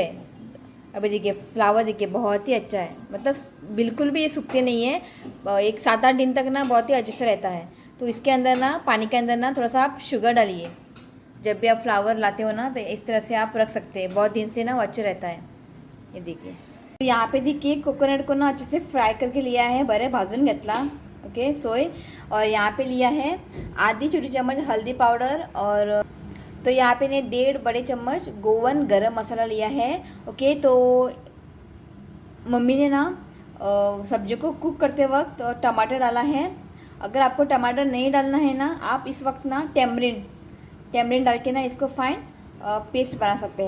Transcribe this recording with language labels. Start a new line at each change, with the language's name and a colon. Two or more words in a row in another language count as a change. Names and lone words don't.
Hindi: अभी देखिए फ्लावर देखिए बहुत ही अच्छा है, मतलब बिल्कुल भी ये सूखते नहीं है, एक 7-8 दिन तक ना बहुत ही अच्छे से रहता है। तो इसके अंदर ना, पानी के अंदर ना थोड़ा सा आप शुगर डालिए, जब भी आप फ्लावर लाते हो ना, तो इस तरह से आप रख सकते हैं, बहुत दिन से ना वो अच्छा रहता है। ये देखिए, तो यहाँ पे देखिए कोकोनट को ना अच्छे से फ्राय करके लिया है,
Konkani: बरे भाजून घेतला, ओके सोय।
Hindi: और यहाँ पे लिया है आधी छोटी चम्मच हल्दी पाउडर, और तो यहाँ पे ने 1.5 बड़े चम्मच गोवन गरम मसाला लिया है, ओके। तो मम्मी ने ना सब्जी को कुक करते वक्त टमाटर डाला है। अगर आपको टमाटर नहीं डालना है ना, आप इस वक्त ना टेमरिन डाल के ना इसको फाइन पेस्ट बना सकते हैं।